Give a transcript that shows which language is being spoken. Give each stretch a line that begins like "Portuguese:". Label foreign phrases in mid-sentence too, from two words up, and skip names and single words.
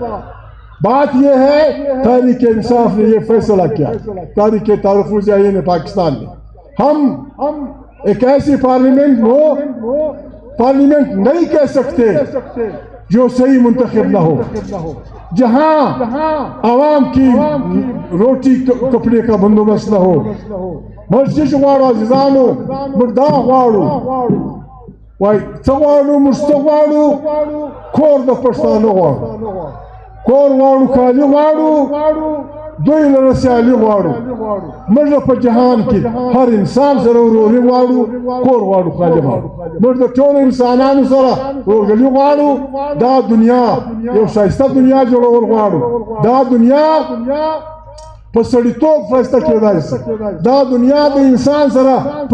Urdu: بات یہ ہے تحریک انصاف نے یہ فیصلہ کیا، تحریک تحفظ آئین پاکستان نے. ہم ایک ایسی پارلیمنٹ نہیں کہہ سکتے جو صحیح منتخب نہ ہو، جہاں عوام کی روٹی کپڑے کا بندوبست نہ ہو.
Pashto: مرچش غواړو عزیزانو، موږ دا غواړو، وای څه غواړو؟ موږ څه غواړو؟ کور د پښتانه غواړو، کور غواړو، کالي غواړو، دوی لره سیالي غواړو موږ په جهان کې هر انسان سره وروري غواړو کور غواړو خالي غواړو موږ د ټولو انسانانو سره ورورګلي غواړو دا دنیا یو ښایسته دنیا جوړول غواړو دا دنیا په سړیتوب فرسته کېدای شي دا دنیا د انسان سره په